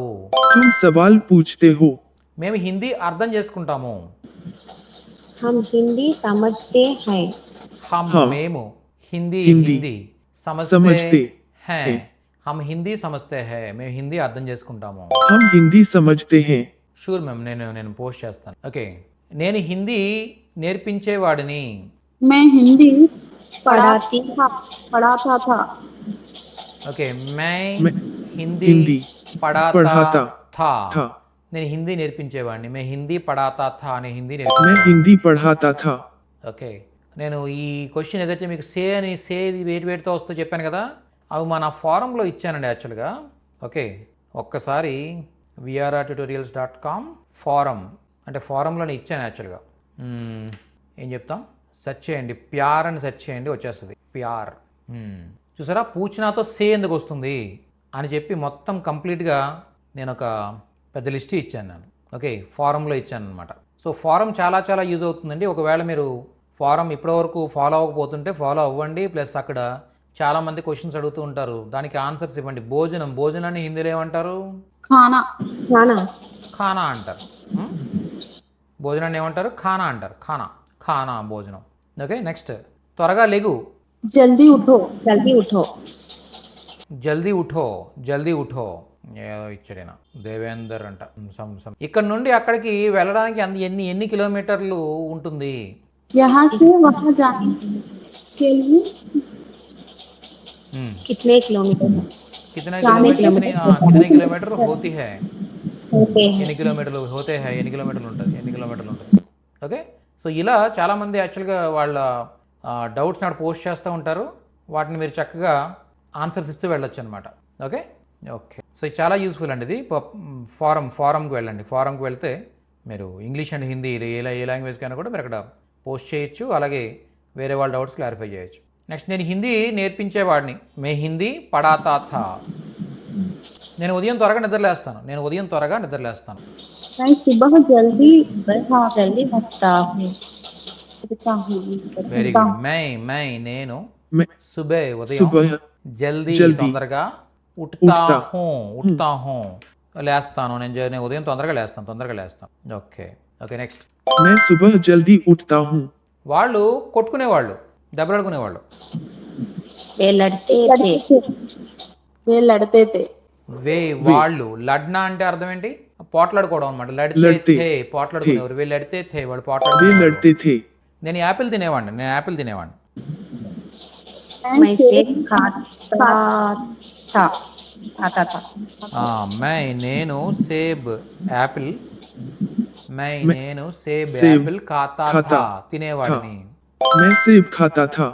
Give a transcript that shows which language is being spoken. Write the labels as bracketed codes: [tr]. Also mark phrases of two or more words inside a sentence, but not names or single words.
[hi] तुम सवाल पूछते हो [te] మేము హిందీ అర్థం చేసుకుంటాము. [hi] हम हिंदी समझते हैं హమ్ हम [te] మేము హిందీ [hi] हिंदी సమజ్తే समझते హై. हैं हम हिंदी समझते है [te] మేము హిందీ అర్థం చేసుకుంటాము. [hi] हम हिंदी समझते हैं [en] sure ma'am, [te] నేను పోస్ట్ చేస్తాను. ఓకే, నేను హిందీ నేర్పించేవాడిని. [hi] मैं हिंदी पढ़ाती पढ़ाता था ఓకే, మై मैं హిందీ हिंदी పడాతా पढ़ाता థా. था [te] నేను హిందీ నేర్పించేవాడిని. [hi] मैं हिंदी पढ़ाता था [te] అనే హిందీ [hi] मैं [te] నేర్పించేవాడిని. [hi] हिंदी पढ़ाता था [te] ఓకే, నేను ఈ క్వశ్చన్ ఏదైతే మీకు సే వేటితో వస్తుందో చెప్పాను కదా, అవి మన ఫారంలో ఇచ్చానండి యాక్చువల్గా. ఓకే, ఒక్కసారి vrtutorials.com ఫారం అంటే ఫారంలోనే ఇచ్చాను యాక్చువల్గా. ఏం చెప్తాం, సెర్చ్ చేయండి, ప్యార్ అని సెర్చ్ చేయండి, వచ్చేస్తుంది ప్యార్. చూసారా, పూచినాతో సే ఎందుకు వస్తుంది అని చెప్పి మొత్తం కంప్లీట్గా నేను ఒక పెద్ద లిస్ట్ ఇచ్చాను నేను. ఓకే, ఫారంలో ఇచ్చాను అనమాట. సో ఫారం చాలా యూజ్ అవుతుందండి. ఒకవేళ మీరు ఫారం ఇప్పటివరకు ఫాలో అవ్వకపోతుంటే ఫాలో అవ్వండి. ప్లస్ అక్కడ చాలామంది క్వశ్చన్స్ అడుగుతూ ఉంటారు, దానికి ఆన్సర్స్ ఇవ్వండి. భోజనాన్ని హిందీలో ఏమంటారు? [hi] खाना खाना [te] ఖానా అంటారు. భోజనాన్ని ఏమంటారు? ఖానా అంటారు. ఖానా భోజనం. ఓకే, నెక్స్ట్ త్వరగా లెగు. [hi] जल्दी उठो जल्दी उठो [te] ఏదో ఇచ్చాడైనా దేవేందర్ అంట. ఇక్కడ నుండి అక్కడికి వెళ్ళడానికి ఎన్ని కిలోమీటర్లు ఉంటుంది? [hi] यहाँ से वहाँ जाने के लिए कितने किलोमीटर కితనే जाने కిలోమీటర్ హోతీ హై. होते हैं [te] ఎన్ని కిలోమీటర్లు [hi] होते है, [te] ఎన్ని కిలోమీటర్లు ఉంటుంది. ఓకే, సో ఇలా చాలామంది యాక్చువల్గా వాళ్ళ డౌట్స్ నాడు పోస్ట్ చేస్తూ ఉంటారు. వాటిని మీరు చక్కగా ఆన్సర్స్ ఇస్తూ వెళ్ళొచ్చు అనమాట. ఓకే, సో ఇది చాలా యూస్ఫుల్ అండి. ఇది ఫారంకి వెళ్ళండి. ఫారంకి వెళ్తే మీరు [en] English and Hindi [te] ఏ లాంగ్వేజ్ కైనా కూడా మీరు అక్కడ పోస్ట్ చేయొచ్చు. అలాగే వేరే వాళ్ళ డౌట్స్ క్లారిఫై చేయొచ్చు. నెక్స్ట్, నేను హిందీ నేర్పించేవాడిని. [hi] मैं हिंदी पढ़ाता था. [te] నేను ఉదయం త్వరగా నిద్రలేస్తాను. [hi] मैं सुबह जल्दी उठता हूँ उठता हूँ [en] very good. [te] మై నేను [hi] मैं [te] సుబే ఉదయం [hi] सुबह జల్దీ జల్దీ [te] తొందరగా ఉఠతా [hi] ఉఠతా [te] హూ లేస్తాను. నేను ఉదయం తొందరగా లేస్తాను. ఓకే, నెక్స్ట్. [hi] मैं सुबह जल्दी उठता हूँ [te] వాళ్ళు కొట్టుకునేవాళ్ళు, దెబ్బలాడుకునేవాళ్ళు. [hi] वे लड़ते थे वे लड़ते थे [te] వాళ్ళు లడ్నా అంటే అర్థం ఏంటి? పోట్లాడుకోవడం అనమాట. లడితే [hi] లడితే [te] థే పోట్లాడుకునేవారు. వీళ్ళు [hi] लड़ते थे [te] వాళ్ళు [hi] वे [te] పోట్లాడుకునేవారు. [hi] लड़ते थे। [te] నేను యాపిల్ తినేవాడిని. [hi] मैं सेब खाता था खाता था [te] మై నేను సేబ్ యాపిల్ [hi] मैं [te] నేను సేబ్ [hi] सेब [te] యాపిల్ ఖాతా [hi] खाता [te] థా తినేవాడిని. [hi] मैं सेब खाता था।